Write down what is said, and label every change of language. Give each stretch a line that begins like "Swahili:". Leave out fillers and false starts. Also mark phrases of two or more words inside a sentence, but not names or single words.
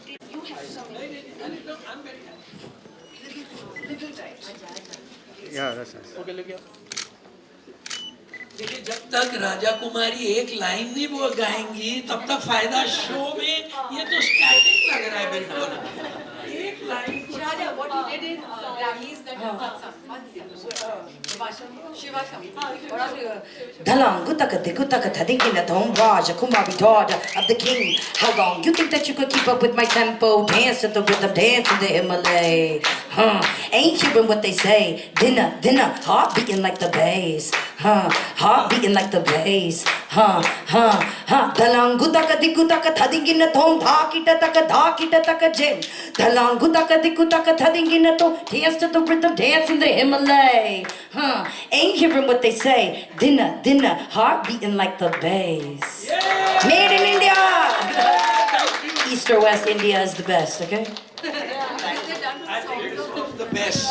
Hindi: ओके लेके आओ। देखिए, जब तक राजा कुमारी एक लाइन नहीं वो गाएंगी तब तक फायदा शो में। ये तो स्टैटिक लग रहा है बिल्कुल। एक लाइन Dhalangu taka digu taka tadiki na thom Raja Kumari
English: daughter of the king. How long you think that you could keep up with my tempo? Dance to the rhythm, dance in the Himalaya. Ain't hearing what they say. Dinner, heart beating like the bass. Heart beating like the bass. Dhalangu taka digu taka tadiki na thom dhakita taka jim. Dhalangu taka digu taka tadiki na thom, dance to the rhythm, dance in the Himalaya. Ain't hearing what they say. Dinner, heart beating like the bass. Yeah. Made in India. East or West India is the best, okay? I think it's the best.